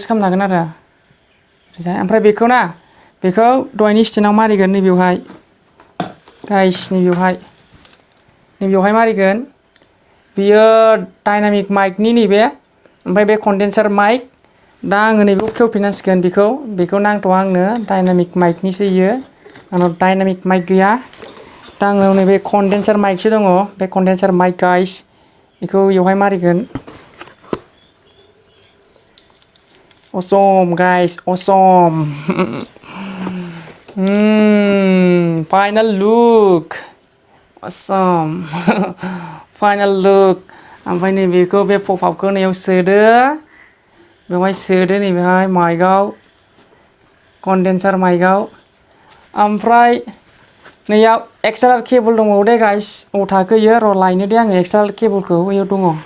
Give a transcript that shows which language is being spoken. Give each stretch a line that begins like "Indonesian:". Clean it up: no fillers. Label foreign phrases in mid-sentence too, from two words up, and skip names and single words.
Bodo: खालामनो हागोन आरो ओरैजाय ओमफ्राय बेखौ दहायनि स्टेन्डआव मारिगोन नैबेवहाय गाइस नैबेवहाय मारिगोन बियो
English: dynamic mic
Bodo: नैबे ओमफ्राय बे
English: condenser mic
Bodo: दा आङो नैबेखौ खेवफिननांसिगोन बेखौ नांथ'आ आंनो
English: dynamic mic
Bodo: इयो आंनाव
English: dynamic mic
Bodo: गैया दा आंनाव नैबे
English: condenser mic
Bodo: दङ बे
English: condenser mic guys
Bodo: बेखौ बेवहाय मारिगोन
English: awesome guys awesome final look
Bodo: awesome final look ओमफ्राय नैबेखौ बे पपआपखौ नैयाव सोदो बेवहाय सोदो नैबेहाय माइकआव
English: condenser mic
Bodo: ओमफ्राय नैयाव
English: XLR cable
Bodo: दंबावो दे गाइस थाखो इयो र' लायनो दे आङो
English: XLR cable
Bodo: इयाव दङ